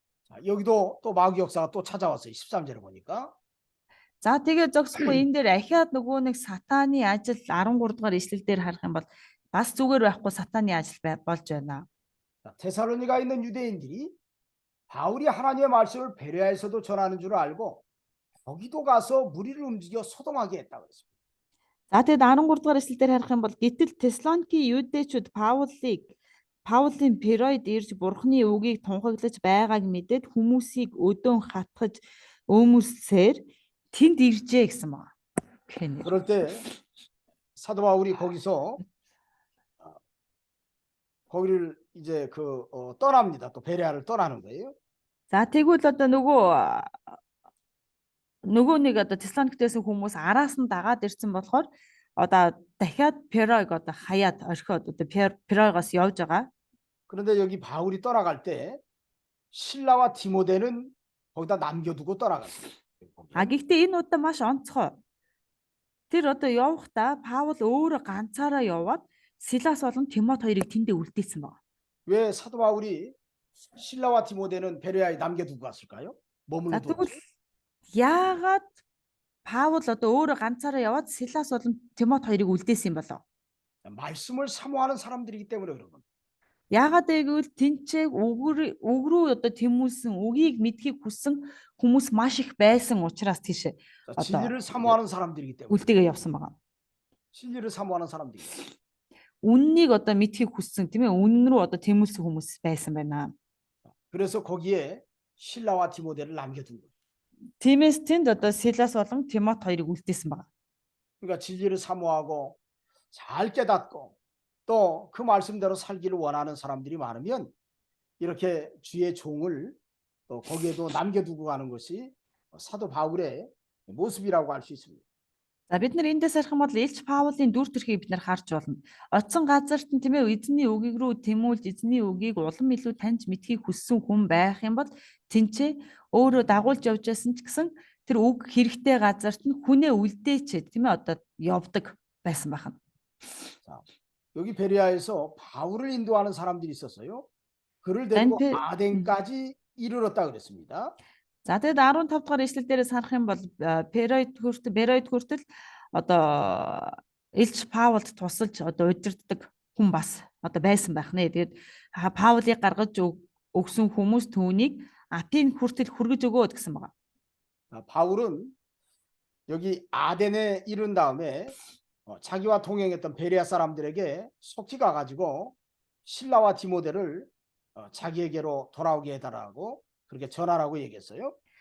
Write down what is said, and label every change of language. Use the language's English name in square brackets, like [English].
[Korean] 자, 여기도 또 마귀 역사가 또 찾아왔어요. 13절에 보니까. [Mongolian] За тэгээ зогсохгүй энэ дээр ахиад нөгөө нэг сатааны ажил 13 дугаар ишлэл дээр харах юм бол бас зүгээр байхгүй сатааны ажил болж байна. [Korean] 자, 데살로니가 있는 유대인들이 바울이 하나님의 말씀을 베레아에서도 전하는 줄 알고 거기도 가서 무리를 움직여 소동하게 했다고 그랬습니다. [Mongolian] За тэгээд 13 дугаар ишлэл дээр харах юм бол гэтэл Теслоники юудэчүүд Паулын Перойд ирж Бурхны үгийг тунхаглаж байгааг мэдээд хүмүүсийг өдөөн хатгаж өөмөссээр тэнд иржээ гэсэн байна. [Korean] 그럴 때 사도 바울이 거기서 거기를 이제 떠납니다. 또 베레아를 떠나는 거예요. [Mongolian] За тэгвэл одоо нөгөө нэг одоо Теслоникээс хүмүүс араас нь дагаад ирсэн болохоор одоо дахиад Перойг одоо хаяад орхиод одоо Перойгоос явж байгаа. [Korean] 그런데 여기 바울이 떠나갈 때 실라와 디모데는 거기다 남겨두고 떠나갔어요. [Mongolian] А гэхдээ энэ удаа маш онцгой. Тэр одоо явахдаа Паул өөрөө ганцаараа яваад Силас болон Тимот хоёрыг тэндээ үлдээсэн байна. [Korean] 왜 사도 바울이 실라와 디모데는 베레아에 남겨두고 갔을까요? 머물러 두고. [Mongolian] Тэгвэл яагаад Паул одоо өөрөө ганцаараа яваад Силас болон Тимот хоёрыг үлдээсэн юм болов? [Korean] 말씀을 사모하는 사람들이기 때문에 그런 겁니다. [Mongolian] Яагаад гэвэл тэнцээг үг рүү одоо тэмүүлсэн үгийг мэдхийг хүссэн хүмүүс маш их байсан учраас тийш [Korean] 진리를 사모하는 사람들이기 때문에. [Mongolian] үлдээгээ явсан байгаа. [Korean] 진리를 사모하는 사람들이. [Mongolian] Үннийг одоо мэдхийг хүссэн тийм ээ үнэн рүү одоо тэмүүлсэн хүмүүс байсан байна. [Korean] 그래서 거기에 실라와 디모데를 남겨둔 거예요. [Mongolian] Тиймээс тэнд одоо Силас болон Тимот хоёрыг үлдээсэн байна. [Korean] 그러니까 진리를 사모하고 잘 깨닫고 또 그 말씀대로 살기를 원하는 사람들이 많으면 이렇게 주의 종을 또 거기에도 남겨두고 가는 것이 사도 바울의 모습이라고 할 수 있습니다. [Mongolian] За бид нар эндээс харах юм бол Илч Паулын дүр төрхийг бид нар харж болно. Оцсон газарт нь тийм ээ эзний үгийг рүү тэмүүлж эзний үгийг улам илүү таньж мэдхийг хүссэн хүн байх юм бол тэнцээ өөрөө дагуулж явж байсан ч гэсэн тэр үг хэрэгтэй газарт нь хүнээ үлдээчээд тийм ээ одоо явдаг байсан байна. [Korean] 자, 여기 베레아에서 바울을 인도하는 사람들이 있었어요. 그를 데리고 아덴까지 이르렀다 그랬습니다. [Mongolian] За тэгээд 15 дугаар ишлэл дээрээс харах юм бол Беройд хүртэл одоо Илч Паулд тусалж одоо удирддаг хүн бас одоо байсан байх нэ. Тэгээд Паулыг гаргаж өгсөн хүмүүс түүнийг Апин хүртэл хүргэж өгөөд гэсэн байна. [Korean] 바울은 여기 아덴에 이른 다음에 자기와 동행했던 베레아 사람들에게 속히 가가지고 실라와 디모데를 자기에게로 돌아오게 해달라고 그렇게 전하라고 얘기했어요.